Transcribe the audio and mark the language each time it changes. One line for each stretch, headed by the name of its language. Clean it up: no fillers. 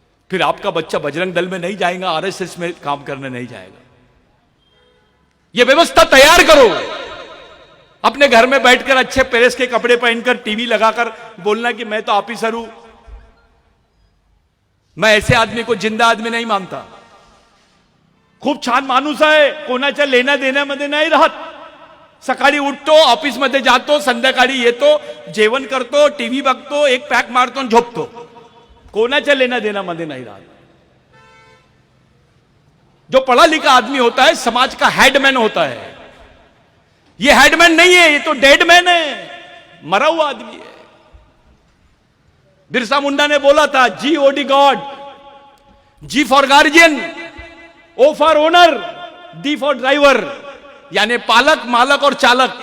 Hindi: फिर आपका बच्चा बजरंग दल में नहीं जाएगा, आरएसएस में काम करने नहीं जाएगा। यह व्यवस्था तैयार करो। अपने घर में बैठकर अच्छे प्रेस के कपड़े पहनकर टीवी लगाकर बोलना कि मैं तो ऑफिसर हूं। मैं ऐसे आदमी को जिंदा आदमी नहीं मानता।
Marathi: खूप छान माणूस आहे, कोणाच्या लेण्या देण्यामध्ये नाही राहत। सकाळी उठतो, ऑफिस मध्ये जातो, संध्याकाळी येतो, जेवण करतो, टीव्ही बघतो, एक पॅक मारतो आणि झोपतो। कोणाच्या लेण्या देण्यामध्ये नाही राहत।
Hindi: जो पढ़ा लिखा आदमी होता है समाज का हेडमैन होता है। ये हेडमैन नहीं है, ये तो डेडमैन है, मरा हुआ आदमी है। बिरसा मुंडा ने बोला था, GOD God,
English: G for guardian, O for owner, D for driver,
Hindi: यानी पालक, मालक और चालक।